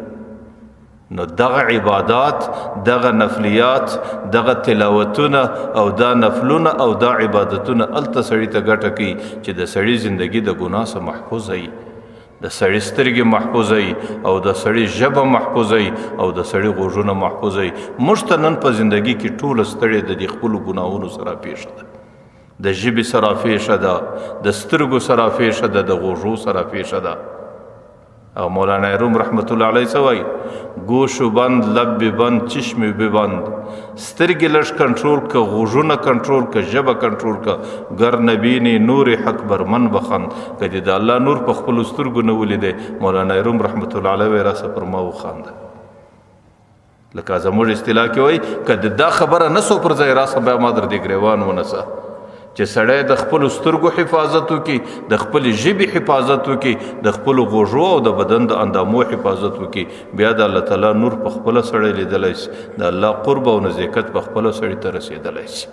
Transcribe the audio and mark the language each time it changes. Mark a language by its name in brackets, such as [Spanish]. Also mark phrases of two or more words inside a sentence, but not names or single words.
[Pashto] نو دغه عبادات، دغه نفلیات، دغه تلاوتونه او دا نفلونه او دا عبادتونه هلته سړي ته ګټه کوي چې د سړي زندگی د ګناه څخه محفوظ وي، د سړي سترګې محفوظ وي او د سړي ژبه محفوظ وي او د سړي غوږونه محفوظ وي. موږ ته نن په زندگی کې ټوله ستړې د دې خپلو ګناهونو سره پیښه ده، د ژبې سره پیښه ده، د سترګو سره پیښه ده، د غوږو سره پیښه ده. او مولانا روم رحمت الله علیه څه وایي؟ [Persian] گوشو بند، لب بند، چشم ببند. [Pashto] سترګې لږ کنټرول که، غوږونه کنټرول که، ژبه کنټرول که. [Persian] گر نبینی نور حق بر من بخند. [Pashto] که دې د الله نور په خپلو سترګو نه ولیدی، مولانا روم رحمت الله علیه وایي راسه پر ما وخانده. لکه زموږ اصطلاح کې وایي که د دا خبره نه سو پر ځای راسه بیا ما در دې ګریوان ونسه. چې سړی د خپلو سترګو حفاظت وکړي، د خپلې ژبې حفاظت وکړي، د خپلو غوږو او د بدن د اندامو حفاظت وکړي، بیا د الله تعالی نور په خپله سړی لیدلی شي، د الله قرب او نزدېکت په خپله سړي ته رسېدلی شي.